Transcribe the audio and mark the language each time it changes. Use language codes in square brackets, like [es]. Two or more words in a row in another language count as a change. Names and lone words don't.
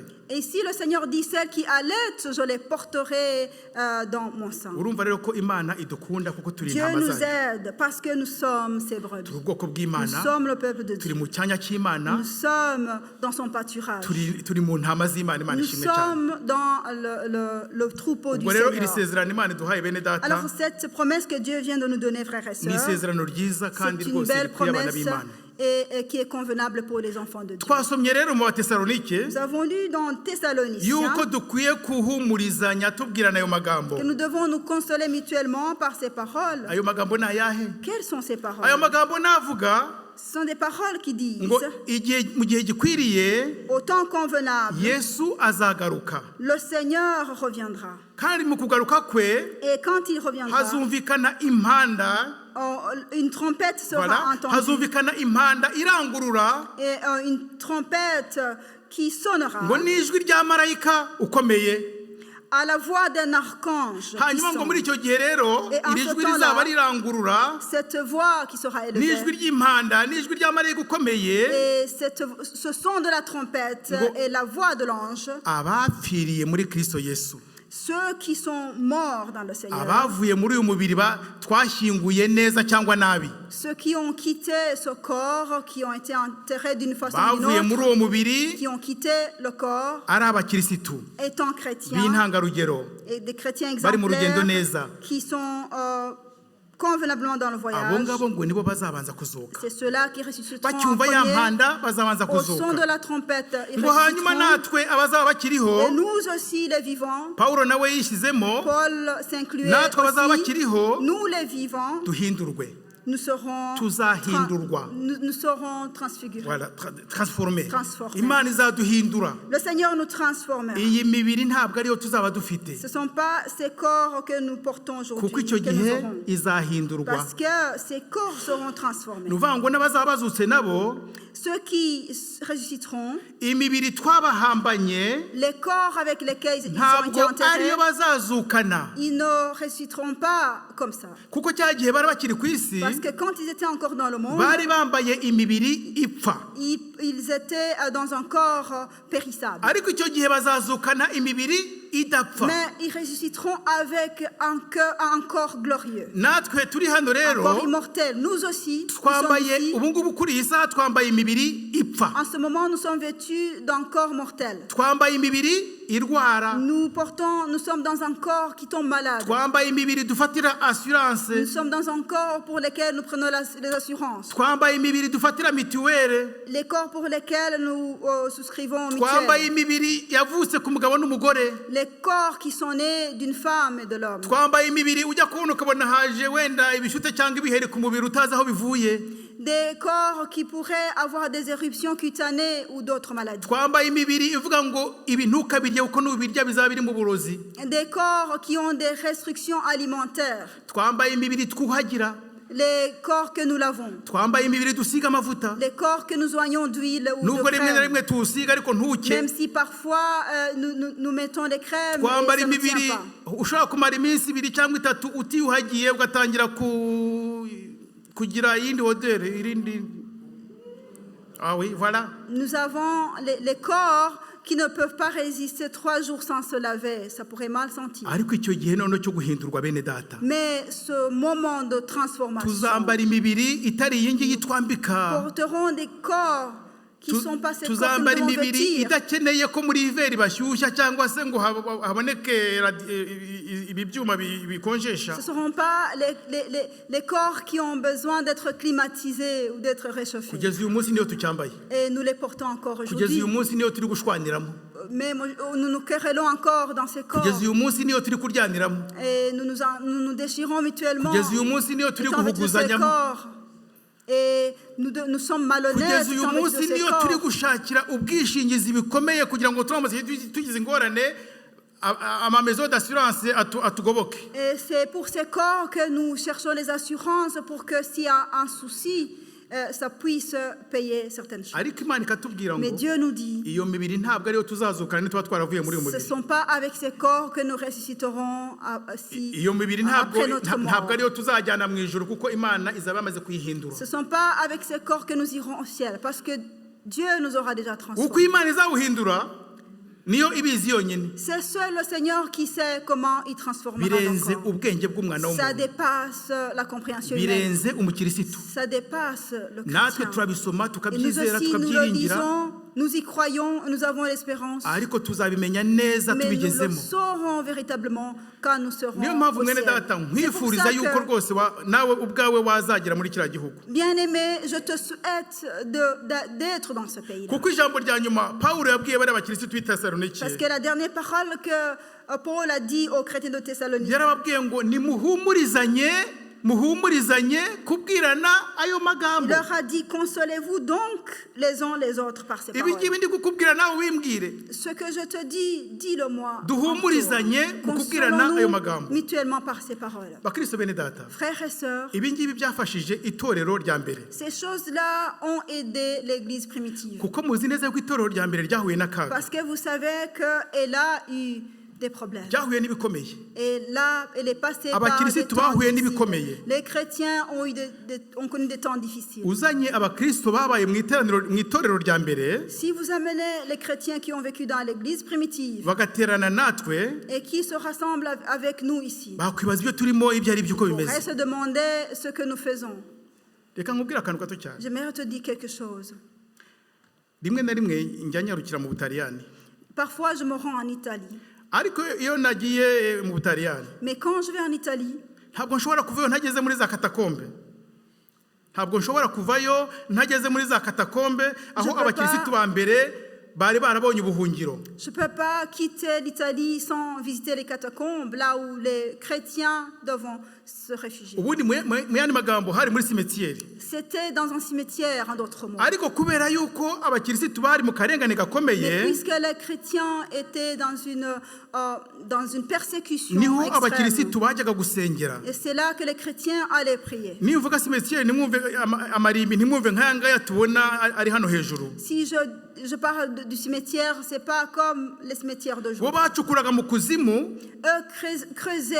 [fr] Et ici, le Seigneur dit, celles qui allaitent, je les porterai dans mon sein. [rw] urumva rero ko imana idukunda kuko turi [fr] Dieu [rw] intama [fr] nous [rw] zayo, [fr] aide parce que nous sommes ses brebis. [rw] turi ubwoko [fr] Nous [rw] bw'imana, [fr] sommes le peuple de [rw] turi [fr] Dieu. [rw] mu cyanya cy'imana, [fr] Nous sommes dans son pâturage. [rw] turi mu ntama z'imana. Imana [fr] Nous [rw] ishimwe cyane. [fr] sommes dans le troupeau du [rw] ubwo rero iri [fr] Seigneur. [rw] sezerano imana iduhaye bene data [fr] Alors cette promesse que Dieu vient de nous donner, frères et [rw] ni [fr] sœurs, [rw] isezerano ryiza kandi [fr] c'est une [rw] rwose [fr] belle [rw] rikwiye abana [fr] promesse [rw] b'imana. [fr] et qui est convenable pour les enfants de Dieu. [rw] twasomye rero mu batesalonike [fr] Nous avons lu dans Thessaloniciens [rw] yuko dukwiye kuhumurizanya tubwirana ayo magambo. [fr] que nous devons nous consoler mutuellement par ces paroles. [rw] ayo magambo ni ayahe? [fr] Quelles sont ces [rw] ayo [fr] paroles? [rw] magambo navuga [fr] Ce sont des paroles qui disent, [rw] ngo mu gihe gikwiriye [fr] au temps convenable, [rw] yesu azagaruka, [fr] le Seigneur reviendra. [rw] kandi mu kugaruka kwe [fr] Et quand il reviendra, [rw] hazumvikana impanda, [fr] une trompette sera voilà, entendue. [rw] hazumvikana impanda irangurura [fr] Et une trompette qui sonnera [rw] ngo n'ijwi rya marayika ukomeye. [fr] à la voix d'un archange. [rw] hanyuma ngo muri icyo gihe rero [fr] Et en [rw] iri [fr] ce [rw] jwi [fr] temps-là, [rw] rizaba rirangurura [fr] Cette voix qui sera élevée [rw] n'ijwi ry'impanda n'ijwi rya marayika ukomeye, [fr] et ce son de la trompette [rw] Ngo- [fr] et la voix de l'ange, [rw] abapfiriye muri Kristo Yesu, [fr] ceux qui sont morts dans le Seigneur, [rw] abavuye muri uyu mubiri twashyinguye neza cyangwa nabi, [fr] ceux qui ont quitté ce corps, qui ont été enterrés d'une façon ou d'une [rw] bavuye muri [fr] autre, [rw] uwo mubiri [fr] qui ont quitté le corps, [rw] ari abakirisitu [fr] étant chrétiens [rw] b'intangarugero [fr] et des chrétiens [rw] bari mu rugendo [fr] exemplaires [rw] neza, [fr] qui sont convenablement dans le [rw] abo [fr] voyage. [rw] ngabo ngo nibo bazabanza kuzuka. [fr] C'est ceux-là qui ressusciteront en [rw] bacyumva ya [fr] premier [rw] mpanda bazabanza [fr] au son de [rw] kuzuka, [fr] la trompette. Ils [rw] ngo hanyuma [fr] ressusciteront. [rw] natwe abazaba bakiriho, [fr] Et nous aussi, les vivants, [rw] Pawulo nawe yishyizemo, [fr] Paul s'incluait [rw] natwe abazaba [fr] aussi, [rw] bakiriho [fr] nous les vivants, [rw] duhindurwe, [fr] nous serons, [rw] tuzahindurwa, [fr] nous serons transfigurés. voilà, transforme. Transformé. [rw] Imana izaduhindura. [fr] Le Seigneur nous transformera. [rw] iyi mibiri ntabwo ariyo tuzaba dufite, [fr] Ce ne sont pas ces corps que nous portons [rw] kuko [fr] aujourd'hui [rw] icyo [fr] que nous [rw] gihe [fr] aurons. [rw] izahindurwa. [fr] Parce que ces corps seront transformés. [rw] ni ukuvuga ngo n'abazaba bazutse nabo [fr] Ceux qui ressusciteront, [rw] imibiri twabahambanye [fr] les corps avec lesquels ils ont été [rw] ntabwo [fr] enterrés, [rw] ariyo bazazukana, [fr] ils ne ressusciteront pas comme ça. [rw] kuko cya gihe bari bakiri ku isi [fr] Parce que quand ils étaient encore dans le monde, [rw] bari bambaye imibiri ipfa, [fr] ils étaient dans un corps périssable. [rw] ariko icyo gihe bazazukana imibiri idapfa. [fr] Mais ils ressusciteront avec un corps glorieux, [rw] natwe turi hano [fr] un [rw] rero [fr] corps immortel. Nous aussi, nous sommes [rw] twambaye [fr] ici. [rw] ubu ngubu kuri iyi saha twambaye imibiri ipfa, [fr] En ce moment, nous sommes vêtus d'un corps mortel. [rw] twambaye imibiri irwara, [fr] Nous sommes dans un corps qui tombe malade. [rw] twambaye imibiri dufatira assurance, [fr] Nous sommes dans un corps pour lequel nous prenons les assurances. [rw] twambaye imibiri dufatira mituweli, [fr] Les corps pour lesquels nous souscrivons aux [rw] twambaye [fr] mutuelles. [rw] imibiri yavutse ku mugabo n'umugore, [fr] Les corps qui sont nés d'une femme et de l'homme. [rw] twambaye imibiri ujya kubona ukabona haje wenda ibishute cyangwa ibiheri ku mubiri utazi aho bivuye, [fr] Des corps qui pourraient avoir des éruptions cutanées ou d'autres maladies. [rw] twambaye imibiri ivuga ngo ibi ntukabirye kuko nubirya bizaba biri mu burozi, [fr] Des corps qui ont des restrictions alimentaires. [rw] twambaye imibiri twuhagira, [fr] Les corps que nous lavons. [rw] twambaye imibiri dusiga amavuta, [fr] Les corps que nous oignons d'huile ou de [rw] nubwo rimwe na [fr] crème. [rw] rimwe tuwusiga ariko ntuke, [fr] Même si parfois nous mettons des crèmes [rw] twambara [fr] et ça ne [rw] imibiri [fr] tient pas. [rw] ushobora kumara iminsi ibiri cyangwa itatu utiyuhagiye ugatangira kugira iyindi odere irindi. [fr] Ah oui, voilà. Nous avons les corps qui ne peuvent pas résister 3 jours sans se laver. Ça pourrait mal sentir. [rw] ariko icyo gihe noneho cyo guhindurwa bene data, [fr] Mais ce moment de transformation [rw] tuzambara imibiri itari iyi ngiyi twambika, [fr] porteront des corps qui ne sont pas ces corps que nous [rw] tuzambara [fr] devons [rw] imibiri [fr] vêtir. [rw] idakeneye ko muri iveri bashyushya cyangwa se ngo haboneke ibi byuma bikonjesha. [fr] Ce ne seront pas les corps qui ont besoin d'être climatisés ou d'être réchauffés. [rw] kugeza uyu munsi niyo tucyambaye, [fr] Et nous les portons encore [rw] kugeza [fr] aujourd'hui. [rw] uyu munsi niyo turi gushwaniramo, [fr] Mais nous nous querellons encore dans ces corps. [rw] kugeza uyu munsi niyo turi kuryaniramo, [fr] Et nous déchirons mutuellement [rw] kugeza uyu munsi niyo turi [fr] étant vêtus de ces [rw] guhuguzanyamo, [fr] corps. Et nous sommes malhonnêtes [rw] kugeza uyu [fr] étant vêtus de [rw] munsi [fr] ces [rw] niyo turi [fr] corps. [rw] gushakira ubwishingizi bikomeye kugira ngo turamutse tugize ingorane amamezo [fr] d'assurance [rw] atugoboke. [fr] Et c'est pour ces corps que nous cherchons les assurances pour que s'il y a un souci, ça puisse payer certaines choses. [rw] ariko Imana ikatubwira [fr] Mais [rw] ngo [fr] Dieu nous dit, [rw] iyo mibiri ntabwo ariyo tuzazukana nituba twaravuye muri uyu [fr] ce ne [rw] mubiri. [fr] sont pas avec ces corps que nous ressusciterons [rw] Iyo mibiri ntabwo [fr] après notre mort. [rw] ariyo tuzajyana mu ijuru kuko Imana izaba yamaze kuyihindura. [fr] Ce ne sont pas avec ces corps que nous irons au ciel, parce que Dieu nous aura déjà [rw] uko [fr] transformés. [rw] Imana izawuhindura niyo ibizi yonyine. [fr] C'est seul le Seigneur qui sait comment il transformera nos [rw] Birenze [fr] corps. [rw] ubwenge bw'umwana [fr] Ça [rw] w'umuntu, [fr] dépasse la compréhension humaine. [rw] birenze umukirisitu. [fr] Ça dépasse le [rw] Natwe [fr] chrétien. [rw] turabisoma [fr] Et nous [rw] tukabyizera [fr] aussi, nous le [rw] tukabyiringira, [fr] disons, nous y croyons, nous avons l'espérance. [rw] ariko tuzabimenya neza [fr] Mais nous le [rw] tubigezemo. [fr] saurons véritablement quand nous serons [rw] Niyo mpamvu [fr] au [rw] mwene [fr] ciel. [rw] data [fr] C'est pour [rw] nkwifuriza [fr] ça [rw] yuko [fr] que, [rw] rwose nawe ubwawe wazagera muri kiriya gihugu, [fr] bien-aimé, je te souhaite d'être dans ce pays-là. [rw] kuko ijambo rya nyuma Pawulo yabwiye bariya bakirisitu b'i Tesalonike, [fr] Parce que la dernière parole que Paul a dit aux chrétiens de Thessalonique, [rw] yarababwiye ngo muhumurizanye kubwirana ayo [fr] il [rw] magambo. [fr] leur a dit, consolez-vous donc les uns les autres par ces [rw] Ibi [fr] paroles. [rw] ngibi ndi kukubwira nawe wimbwire, [fr] Ce que je te dis, dis-le-moi. [rw] duhumurizanye mu kubwirana ayo magambo. [fr] Consolons-nous mutuellement par ces paroles. [rw] Bakristo bene data, [fr] Frères et sœurs, [rw] ibi ngibi byafashije itorero rya mbere, [fr] ces choses-là ont aidé l'Église primitive. [rw] kuko muzi neza ko itorero rya mbere ryahuye n'akaga, [fr] Parce que vous savez qu'elle a eu des problèmes. [rw] ryahuye n'ibikomeye. [fr] Et là, elle est passée par [rw] Abakirisitu [fr] des temps [rw] bahuye [fr] difficiles. [rw] n'ibikomeye. [fr] Les chrétiens ont connu des temps difficiles. [rw] Uzanye abakristo babaye mu itorero rya mbere, [fr] Si vous amenez les chrétiens qui ont vécu dans l'Église primitive [rw] bagaterana natwe, [fr] et qui se rassemblent avec nous ici, [rw] bakwibaza ibyo turimo ibyo ari byo uko [fr] on pourrait [rw] bimeze. [fr] se demander ce que nous faisons. [rw] Reka nkubwire akantu gato cyane. [fr] J'aimerais te dire quelque chose. [rw] Rimwe na rimwe njya nyarukira mu Butaliyani, [fr] Parfois, je me rends en Italie. [rw] ariko iyo nagiye mu Butaliyani [fr] Mais quand je vais en Italie, [rw] ntabwo nshobora kuvayo ntageze muri za katakombe, ntabwo nshobora kuvayo ntageze muri za katakombe aho abakirisitu ba mbere bari barabonye ubuhungiro. [fr] je ne peux pas quitter l'Italie sans visiter les catacombes, là où les chrétiens devront se réfugier. [rw] Ubundi mu yandi magambo hari muri simetieri, [fr] C'était dans un cimetière, en d'autres mots. [rw] ariko kubera yuko abakirisitu bari mu karengane [fr] Mais [rw] gakomeye, [fr] puisque les chrétiens étaient dans une persécution [rw] niho [fr] extrême, [rw] abakirisitu bajyaga gusengera. [fr] et c'est là que les chrétiens allaient prier. [rw] Nimvuga simetieri nimwumve amarimbi, ntimwumve nk'aya ngaya tubona ari hano hejuru. [fr] Si je parle du cimetière, ce n'est pas comme les cimetières [rw] Bo [fr] d'aujourd'hui. [rw] bacukuraga mu kuzimu [fr] Eux creusaient